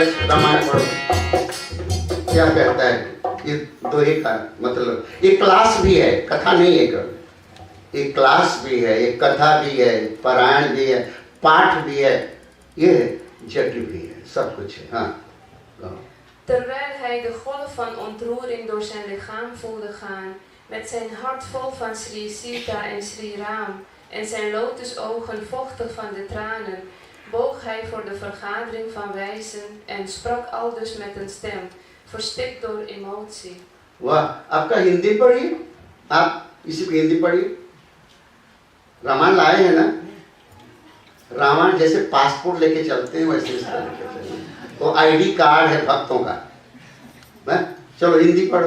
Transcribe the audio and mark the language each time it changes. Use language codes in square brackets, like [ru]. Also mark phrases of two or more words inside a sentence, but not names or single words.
[hi] रामायण पढ़ो क्या कहता है? ये दोहे का मतलब एक क्लास भी है, कथा नहीं है केवल, एक क्लास भी है, एक कथा भी है, पारायण भी है, पाठ भी है, ये जट भी है, सब कुछ है। हाँ, [nl] Terwijl hij de golf van ontroering door zijn lichaam voelde gaan, met zijn hart vol van Sri Sita en Sri Ram en zijn lotusogen vochtig van de tranen, boog hij voor de vergadering van wijzen en sprak aldus met een stem, verstikt door emotie. [hi] वाह, आपका हिंदी पढ़िए, आप इसी को हिंदी पढ़िए। रामायण लाए हैं ना? रामायण जैसे पासपोर्ट लेके चलते हैं वैसे इसका लेके चलिए, वो आईडी कार्ड है भक्तों का। चलो हिंदी पढ़ो।